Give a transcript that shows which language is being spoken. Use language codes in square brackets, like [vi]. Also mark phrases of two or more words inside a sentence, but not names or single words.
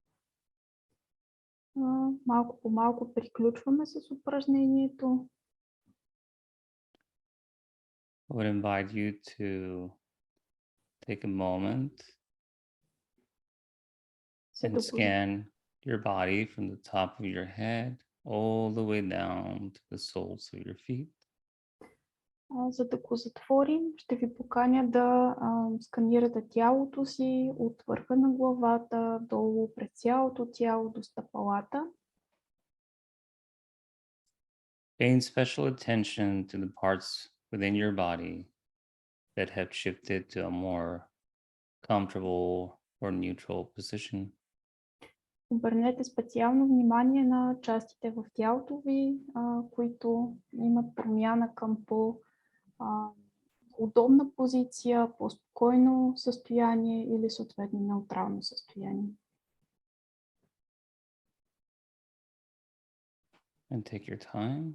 [bg] Малко по малко приключваме с упражнението. [en] I would invite you to take a moment and scan your body from the top of your head all the way down to the soles of your feet. [bg] За да го затворим, ще ви поканя да сканирате тялото си от върха на главата, долу през цялото тяло до стъпалата. [en] Paying special attention to the parts within your body that have shifted to a more comfortable or neutral position. [bg] Обърнете специално внимание на частите в тялото ви, които имат промяна към по-удобна позиция, по-спокойно състояние или съответно неутрално състояние. [en] And take your time.